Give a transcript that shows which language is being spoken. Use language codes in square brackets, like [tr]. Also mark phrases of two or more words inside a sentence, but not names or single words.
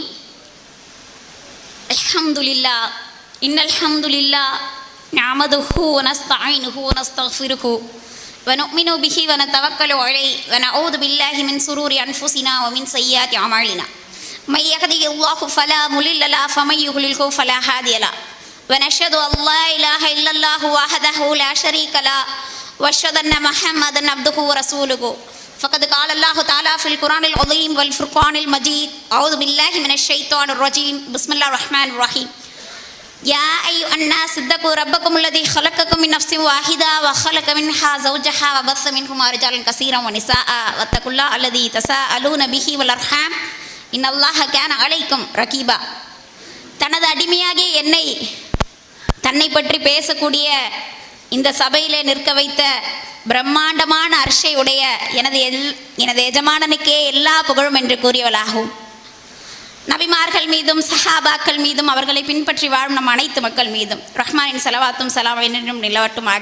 [ar] الحمد لله إن الحمد لله نحمده ونستعينه ونستغفره ونؤمن به ونتوكل عليه ونعوذ بالله من شرور أنفسنا ومن سيئات أعمالنا. من يهده الله فلا مضل له ومن يضلله فلا هادي له. ونشهد أن لا إله إلا الله وحده لا شريك له وأشهد أن محمدا عبده ورسوله. فقد قال الله تعالى في القرآن العظيم والفرقان المجيد. أعوذ بالله من الشيطان الرجيم. بسم الله الرحمن الرحيم. يا أيها الناس اتقوا ربكم الذي خلقكم من نفس واحدة وخلق منها زوجها وبث منهما رجالا كثيرا ونساء واتقوا الله الذي تساءلون به والأرحام إن الله كان عليكم رقيبا. [ta] தனது அடிமையாகிய என்னை தன்னை பற்றி பேசக்கூடிய இந்த சபையிலே நிற்க வைத்த பிரம்மாண்டமான அர்ஷை உடைய எனது எஜமானனுக்கே எல்லா புகழும் என்று கூறியவளாகும். நபிமார்கள் மீதும் சஹாபாக்கள் மீதும் அவர்களை பின்பற்றி வாழும் நம் அனைத்து மக்கள் மீதும் ரஹ்மானின் ஸலவாத்தும் ஸலாம் என்றும் நிலவட்டுமாக.